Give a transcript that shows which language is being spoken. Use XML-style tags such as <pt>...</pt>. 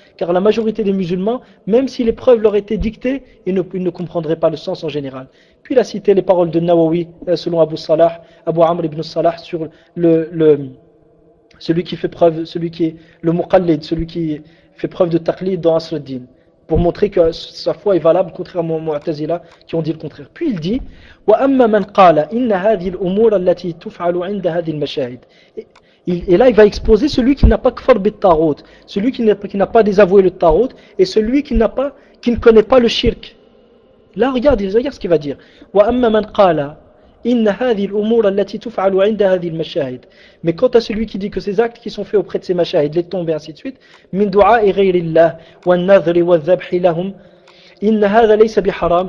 <fr>Car la majorité des musulmans, même si les preuves leur étaient dictées, ils ne comprendraient pas le sens en général. Puis il a cité les paroles de Nawawi, selon Abu Salah, Abu Amr ibn Salah, sur celui qui fait preuve, celui qui est le muqallid, celui qui fait preuve de taqlid dans Asruddin, pour montrer que sa foi est valable, contrairement aux Mu'tazila qui ont dit le contraire. Puis il dit</fr> <ar>وَأَمَّا مَنْ قَالَ إِنَّ هَذِي الْأُمُورَ الَّتِي تُفْعَلُ عِنْدَ هَذِي الْمَشَاهِدِ.</ar> <fr>Et là, il va exposer celui qui n'a pas kfar bit tarot, celui qui n'a pas désavoué le tarot, et celui qui ne connaît pas le shirk. Là, regarde ce qu'il va dire.</fr> <ar>وَأَمَّا مَنْ قَالَ إِنَّ هَذِي الْأُمُورَ الَّتِي تُفْعَلُ عِنْدَ هَذِي الْمَشَاهِدِ.</ar> <fr>Mais quant à celui qui dit que ces actes qui sont faits auprès de ces mashahid, les tombes et ainsi de suite,</fr> <ar>مِنْ دُعَاءِ غَيْرِ اللَّهِ وَالنَّذْرِ وَالذَّبْحِ لَهُمْ إِنَّ هَذَا لَيْسَ بِحَرَامٍ.</ar>